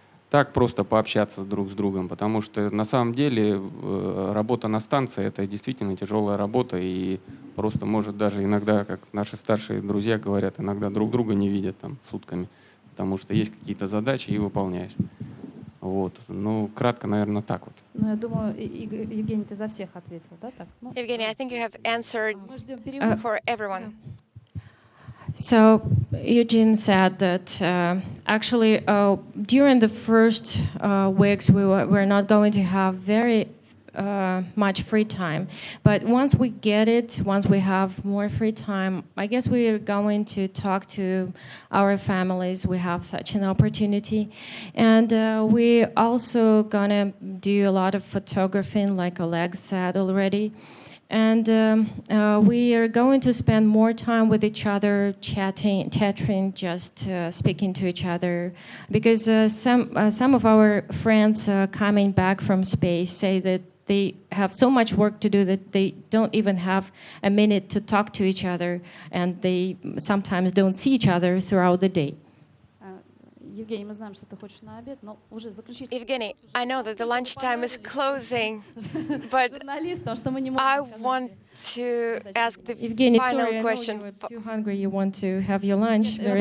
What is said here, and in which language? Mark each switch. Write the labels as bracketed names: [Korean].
[Russian] так просто пообщаться друг с другом, потому что на самом деле работа на станции — это действительно тяжелая работа, и просто может даже иногда, как наши старшие друзья говорят, иногда друг друга не видят там сутками, потому что есть какие-то задачи и выполняешь. Вот. Ну, кратко, наверное, так вот. Ну, я думаю, Евгений, ты за всех ответил, да? Так? Ну, [English] Evgeny, I think you have answered [Russian] мы ждем перевод. [English] for everyone. So Eugene said that actually during the first weeks we're not going to have very much free time, but once we get it, once we have more free time, I guess we are going to talk to our families. We have such an opportunity, and we also gonna do a lot of photographing, like Oleg said already. And we are going to spend more time with each other, chatting, just speaking to each other, because some of our friends coming back from space say that they have so much work to do that they don't even have a minute to talk to each other, and they sometimes don't see each other throughout the day. [Russian] Евгений, мы знаем, что ты хочешь на обед, но уже заключить. [English] Evgeny, I know that the lunchtime is closing, but I want to ask the Evgeny, final sorry, question. I know you're too hungry. You want to have your lunch very